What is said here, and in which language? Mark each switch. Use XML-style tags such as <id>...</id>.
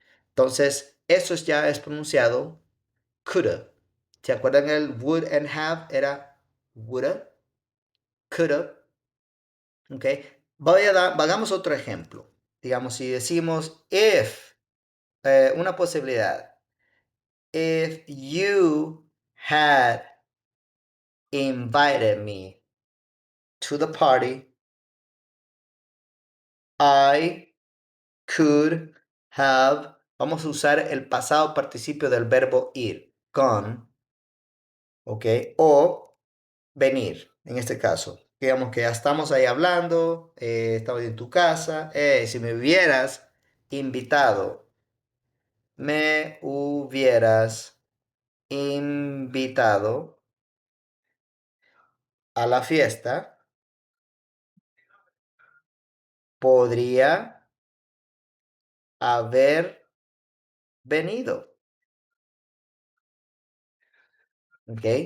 <es>Entonces, eso ya es pronunciado coulda. ¿Se acuerdan el would and have? Era woulda, coulda. ¿Ok? Hagamos otro ejemplo. Digamos, si decimos if, una posibilidad.</es> <en>If you had invited me to the party, I could have.</en> <es>Vamos a usar el pasado participio del verbo ir, gone, ¿ok? O venir, en este caso. Digamos que ya estamos ahí hablando, estamos en tu casa, si me hubieras invitado, me hubieras invitado a la fiesta, podría haber venido, ¿ok?</es>